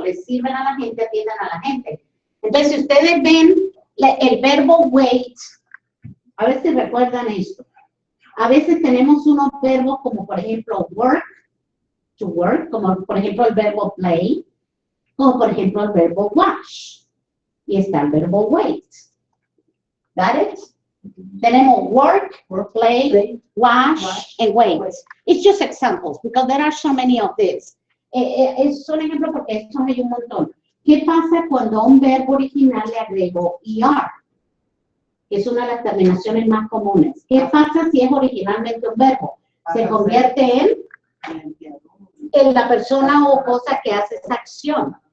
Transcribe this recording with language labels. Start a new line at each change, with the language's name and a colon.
Spanish: Les sirven a la gente, atienden a la gente. Entonces, si ustedes ven el verbo wait, a ver si recuerdan esto. A veces tenemos unos verbos como, por ejemplo, work, to work, como por ejemplo el verbo play, como por ejemplo el verbo wash. Y está el verbo wait.
English: Got it?
Spanish: Tenemos work, play, wash, and wait.
English: It's just examples, because there are so many of these.
Spanish: Es un ejemplo porque estos hay un montón. ¿Qué pasa cuando a un verbo original le agrego ER? Es una de las terminaciones más comunes. ¿Qué pasa si es originalmente un verbo? Se convierte en la persona o cosa que hace esa acción.